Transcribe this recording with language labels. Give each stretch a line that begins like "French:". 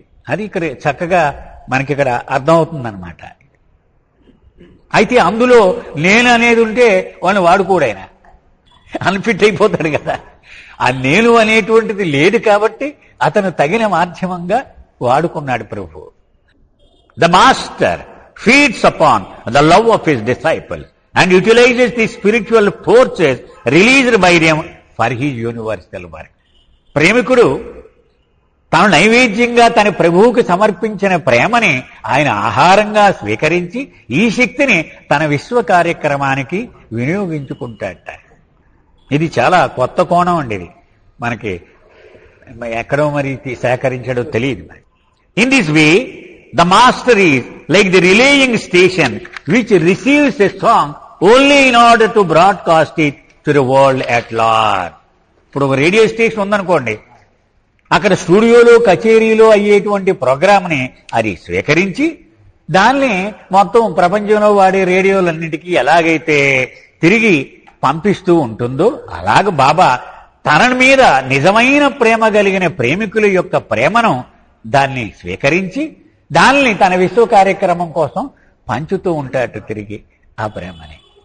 Telugu: అది ఇక్కడ చక్కగా మనకి ఇక్కడ అర్థమవుతుందన్నమాట. అయితే అందులో నేను అనేది ఉంటే వాళ్ళని వాడుకోడు, ఆయన అన్ఫిట్ అయిపోతాడు కదా. ఆ నేను అనేటువంటిది లేదు కాబట్టి అతను తగిన మాధ్యమంగా వాడుకున్నాడు ప్రభు.
English: The master feeds upon the love of his disciples and utilizes the spiritual forces released by them for his universal work.
Telugu: ప్రేమికుడు తాను నైవేద్యంగా తన ప్రభువుకి సమర్పించిన ప్రేమని ఆయన ఆహారంగా స్వీకరించి ఈ శక్తిని తన విశ్వ కార్యక్రమానికి వినియోగించుకుంటాడట. ఇది చాలా కొత్త కోణం అండి, ఇది మనకి ఎక్కడో మరి సేకరించడో తెలియదు.
English: In this way the master is like the relaying station which receives a song only in order to broadcast it to the world at large.
Telugu: ఇప్పుడు ఒక రేడియో స్టేషన్ ఉందనుకోండి, అక్కడ స్టూడియోలో కచేరీలో అయ్యేటువంటి ప్రోగ్రామ్ని అది స్వీకరించి దాన్ని మొత్తం ప్రపంచంలో వాడే రేడియోలన్నిటికీ ఎలాగైతే తిరిగి పంపిస్తూ ఉంటుందో అలాగ బాబా తన మీద నిజమైన ప్రేమ కలిగిన ప్రేమికుల యొక్క ప్రేమను దాన్ని స్వీకరించి దాన్ని తన విశ్వ కార్యక్రమం కోసం పంచుతూ ఉంటాడు తిరిగి ఆ ప్రేమని.